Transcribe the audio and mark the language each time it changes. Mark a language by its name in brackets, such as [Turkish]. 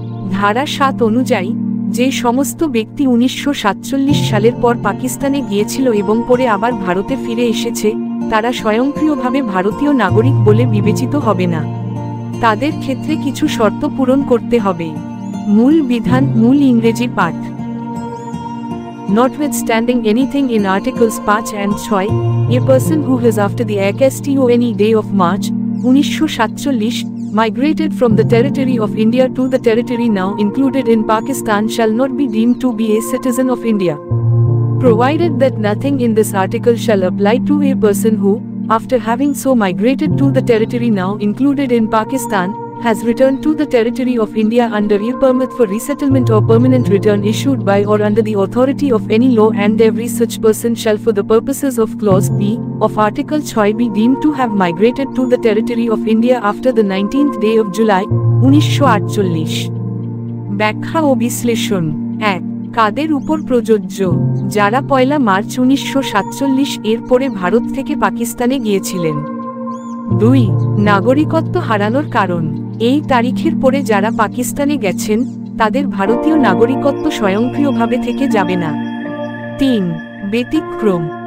[Bangla] ধারা 7 অনুযায়ী যে সমস্ত ব্যক্তি 1947 সালের পর পাকিস্তানে গিয়েছিল এবং পরে আবার ভারতে ফিরে এসেছে, তারা স্বয়ংক্রিয়ভাবে ভারতীয় নাগরিক বলে বিবেচিত হবে না। তাদের ক্ষেত্রে কিছু শর্ত পূরণ করতে হবে। মূল বিধান মূল ইংরেজি পাঠ। [English] Notwithstanding anything in Articles 5 and 6, a person who has after the Act on any day of March 1947 migrated from the territory of India to the territory now included in Pakistan shall not be deemed to be a citizen of India, provided that nothing in this article shall apply to a person who, after having so migrated to the territory now included in Pakistan, has returned to the territory of India under a permit for resettlement or permanent return issued by or under the authority of any law, and every such person shall for the purposes of Clause B of Article 6 be deemed to have migrated to the territory of India after the 19th day of July 1948। [Bangla] ব্যাখ্যা ও বিশ্লেষণ। 1. কাদের উপর প্রযোজ্য? যারা 1 March 1947 এর পরে ভারত থেকে পাকিস্তানে গিয়েছিলেন। 2. নাগরিকত্ব হারানোর কারণ। এই তারিখের পরে যারা পাকিস্তানে গেছেন, তাদের ভারতীয় নাগরিকত্ব স্বয়ংক্রিয়ভাবে থেকে যাবে না। 3. ব্যতিক্রম।